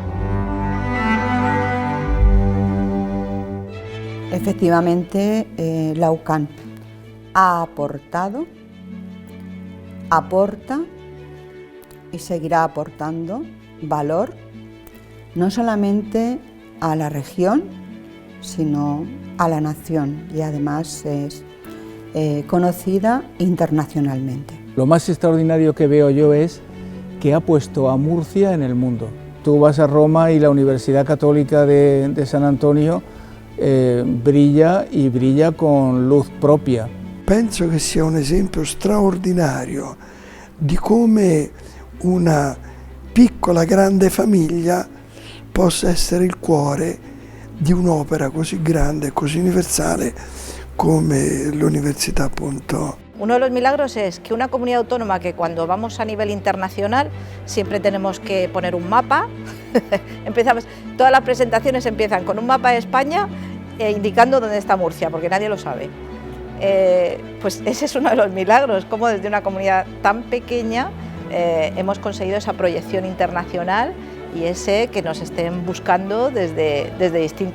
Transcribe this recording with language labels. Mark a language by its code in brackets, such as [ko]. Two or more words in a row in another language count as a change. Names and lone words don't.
[es] Efectivamente, la UCAM ha aportado, aporta y seguirá aportando valor no solamente a la región, sino a la nación, y además es conocida internacionalmente. Lo más extraordinario que veo yo es que ha puesto a Murcia en el mundo. Tú vas a Roma y la Universidad Católica de San Antonio brilla y brilla con luz propia. [it] Penso che sia un esempio straordinario di come una piccola grande famiglia possa essere il cuore di un'opera così grande e così universale come l'università, appunto. [es] Uno de los milagros es que una comunidad autónoma que cuando vamos a nivel internacional siempre tenemos que poner un mapa, todas las presentaciones empiezan con un mapa de España indicando dónde está Murcia, porque nadie lo sabe. Pues ese es uno de los milagros, como desde una comunidad tan pequeña hemos conseguido esa proyección internacional y ese que nos estén buscando desde distintos sitios.